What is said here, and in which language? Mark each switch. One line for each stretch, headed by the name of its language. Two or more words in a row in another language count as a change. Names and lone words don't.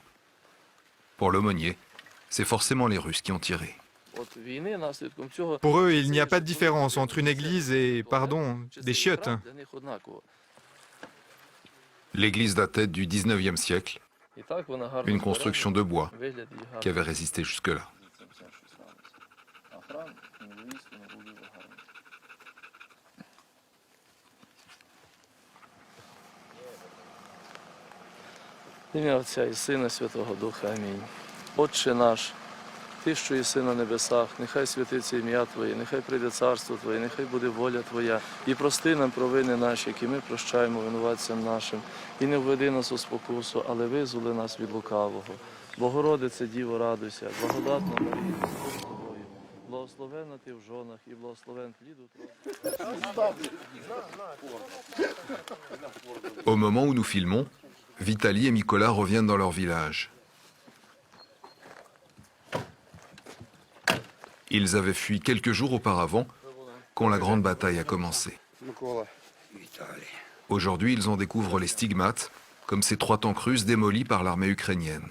French: Pour l'aumônier, c'est forcément les Russes qui ont tiré. Pour eux, il n'y a pas de différence entre une église et, des chiottes. L'église datait du 19e siècle, une construction de bois qui avait résisté jusque-là.
Ukrainian: В ім'я Отця і Сина, Святого Духа. Амінь. Отче наш, Ти, що єси на небесах, нехай святиться ім'я Твоє, нехай прийде царство Твоє, нехай буде воля Твоя. І прости нам провини наші, які ми прощаємо винуватцям нашим. І не введи нас у спокусу, але визволи нас від лукавого. Богородице, Діво, радуйся, благодатна Марія, Господь з тобою. Благословенна ти в жонах і благословен плід утроби.
French: Au moment où nous filmons, Vitali et Mikola reviennent dans leur village. Ils avaient fui quelques jours auparavant, quand la grande bataille a commencé. Aujourd'hui, ils en découvrent les stigmates, comme ces 3 tanks russes démolis par l'armée ukrainienne.